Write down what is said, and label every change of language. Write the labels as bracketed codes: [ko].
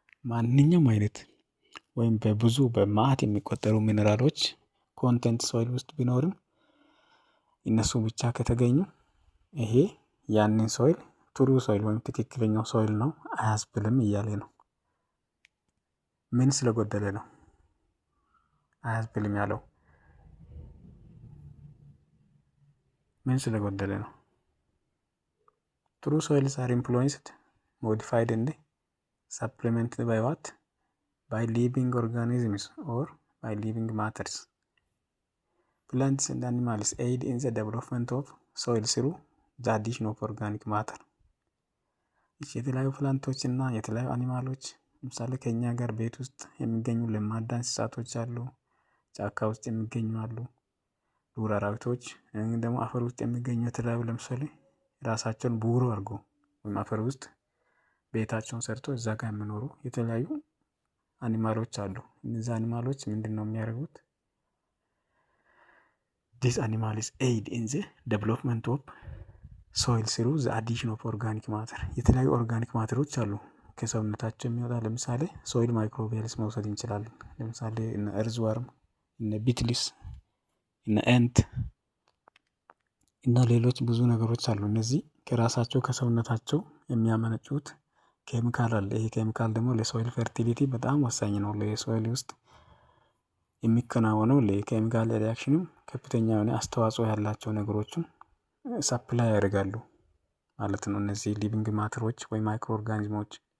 [am] ማንኛውም አይነት ወይም በብዙ በማዕት የሚቆጠሩ ሚነራሎች ኮንቴንት ሶይል ውስጥ ቢኖርም እነሱ ብቻ ከተገኙ ይሄ ያንን ሶይል ትሩ ሶይል ወይም ትክክለኛው ሶይል ነው አያስብልም እያለ ነው። ምን ስለጎደለ ነው አያስብልም ያለው? ምን ስለጎደለ ነው? [en] ትሩ ሶይልስ አር ኢንፍሉዌንስድ ሞዲፋይድ እንደ supplemented by what? By living organisms or by living matters. Plants and animals aid in the development of soil through the addition of organic matter. [am] የተለያዩ ፕላንቶች እና የተለያዩ አኒማሎች ለምሳሌ ከኛ ጋር ቤት ውስጥ የሚገኙ ለማዳ እንስሳቶች አሉ፣ ጫካ ውስጥ የሚገኙ አሉ፣ ዱር አራዊቶች ደግሞ አፈር ውስጥ የሚገኙ የተለያዩ ለምሳሌ ራሳቸውን ቡሮ አድርጎ ወይም አፈር ውስጥ ቤታቸውን ሰርቶ እዛ ጋር የሚኖሩ የተለያዩ አኒማሎች አሉ። እነዚህ አኒማሎች ምንድን ነው የሚያደርጉት? [en] These animals aid in the development of soil through the addition of organic matter. [am] የተለያዩ ኦርጋኒክ ማተሮች አሉ ከሰውነታቸው የሚወጣ። ለምሳሌ ሶይል ማይክሮቢያልስ መውሰድ እንችላለን። ለምሳሌ እነ እርዝዋርም፣ እነ ቢትሊስ፣ እነ ኤንት እና ሌሎች ብዙ ነገሮች አሉ። እነዚህ ከራሳቸው ከሰውነታቸው የሚያመነጩት ኬሚካል አለ። ይሄ ኬሚካል ደግሞ ለሶይል ፈርቲሊቲ በጣም ወሳኝ ነው። ለሶይል ውስጥ የሚከናወነው ለኬሚካል ሪያክሽንም ከፍተኛ የሆነ አስተዋጽኦ ያላቸው ነገሮችን ሳፕላይ ያደርጋሉ ማለት ነው። እነዚህ ሊቪንግ ማተሮች ወይም ማይክሮ ኦርጋኒዝሞች